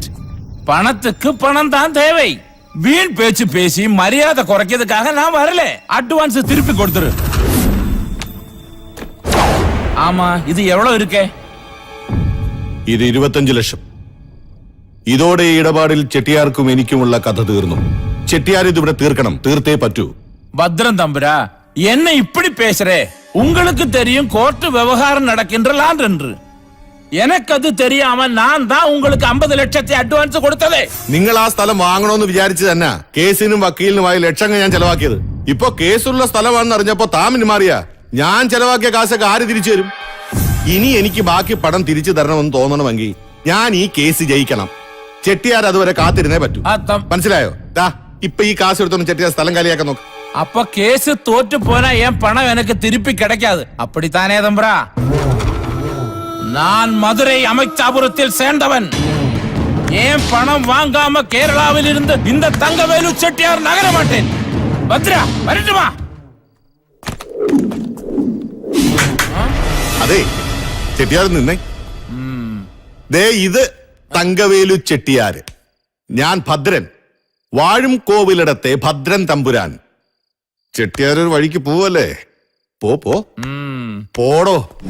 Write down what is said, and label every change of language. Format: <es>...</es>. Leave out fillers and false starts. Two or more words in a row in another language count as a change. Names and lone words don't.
<ta>பணத்துக்கு பணம் தான் தேவை. வீண் பேச்சு பேசி மரியாதை குறைக்கிறதுக்காக நான் வரல. அட்வான்ஸ் திருப்பி கொடுத்துரு. ஆமா, இது எவ்வளவு இருக்கே?</ta> <ml>ഇത് 25 ലക്ഷം. ഇതോടെ ഈ ഇടപാടിൽ ചെട്ടിയാർക്കും എനിക്കുമുള്ള കഥ തീർന്നു. ചെട്ടിയാർ ഇതിവിടെ തീർക്കണം, തീർത്തേ പറ്റൂ.</ml> <ta>பத்ரன் தம்பரா, என்ன இப்படி பேசுறே? உங்களுக்கு தெரியும் கோர்ட் விவகாரம் நடக்கின்ற லாண்ட் என்று. எனக்கு அது தெரியாம நான் தான் உங்களுக்கு</ta> <ml>50 ലക്ഷത്തെ അഡ്വാൻസ് കൊടുത്തതേ. നിങ്ങൾ ആ സ്ഥലം വാങ്ങണമെന്ന് വിചാരിച്ചു തന്നെ കേസിനും വക്കീലിനുമായി ലക്ഷങ്ങൾ ഞാൻ ചെലവാക്കിയത്. ഇപ്പൊ കേസുള്ള സ്ഥലമാണെന്ന് അറിഞ്ഞപ്പോ താമിന് മാറിയാ. ഞാൻ ചെലവാക്കിയ കാശൊക്കെ ആര് തിരിച്ചു തരും? ഇനി എനിക്ക് ബാക്കി പണം തിരിച്ചു തരണമെന്ന് തോന്നണമെങ്കിൽ ഞാൻ ഈ കേസ് ജയിക്കണം. ചെട്ടിയാർ അതുവരെ കാത്തിരുന്നേ പറ്റൂ. മനസ്സിലായോ? ഇപ്പൊ ഈ കാശ് എടുത്തോണ്ട് ചെട്ടിയാർ സ്ഥലം കാലിയാക്കാൻ നോക്ക്.</ml> <ta>அப்ப கேஸ் தோற்று போனா என் பணம் எனக்கு திருப்பி கிடைக்காது. அப்படித்தானே தம்பரா? நான் மதுரை அமைச்சாபுரத்தில் சேர்ந்தவன். ஏன் பணம் வாங்காம கேரளாவில் இருந்து இந்த தங்கவேலு செட்டியார் நகர மாட்டேன். பத்ரா, வரட்டுமா?</ta> <ml>അതെ, ചെട്ടിയാർ നിന്നേ. ദേ ഇത് തങ്കവേലു ചെട്ടിയാര്. ഞാൻ ഭദ്രൻ, വാഴും കോവിലിടത്തെ ഭദ്രൻ തമ്പുരാൻ. ചെട്ടിയാർ ഒരു വഴിക്ക് പോവല്ലേ? പോടോ.</ml>